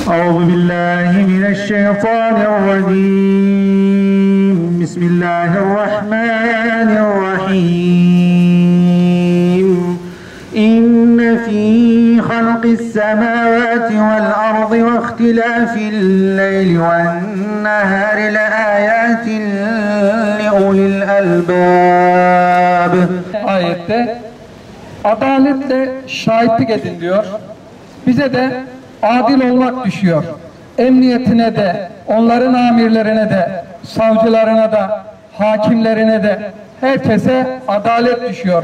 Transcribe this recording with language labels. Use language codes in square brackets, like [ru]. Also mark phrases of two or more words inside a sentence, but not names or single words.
[ar] أعوذ بالله من الشيطان الرجيم بسم الله الرحمن الرحيم إن في خلق السماوات والأرض واختلاف الليل والنهار لآيات لأولي الألباب. [tr] Ayette adaletle şahitlik edin diyor. Bize de adil olmak düşüyor. Emniyetine de, onların amirlerine de, savcılarına da, hakimlerine de, herkese adalet düşüyor.